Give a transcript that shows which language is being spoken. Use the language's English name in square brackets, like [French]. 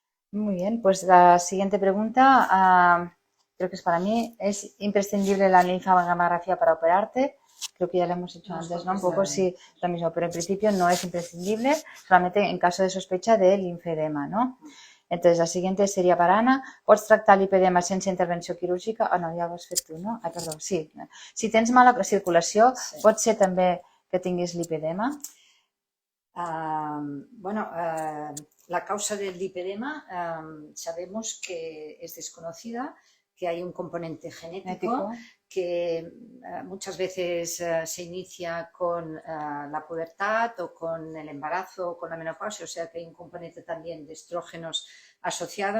[Spanish] Muy bien, pues la siguiente pregunta, creo que es para mí. ¿Es imprescindible la linfadenografía para operarte? Creo que ya lo hemos hecho antes, ¿no? Un poco sí, lo mismo, pero en principio no es imprescindible, solamente en caso de sospecha de linfedema, ¿no? Entonces, la siguiente [Catalan] seria per [Spanish] Anna. [Catalan] Pots tractar l'lipedema sense intervenció quirúrgica? Ah, no, ja ho has fet tu, no? Ah, perdó, sí. Si tens mala circulació, pot ser també que tinguis lipedema? [Spanish] La causa del lipedema sabemos que es desconocida, que hay un componente genético que muchas veces se inicia con la pubertad o con el embarazo o con la menopausia, o sea que hay un componente también de estrógenos asociado.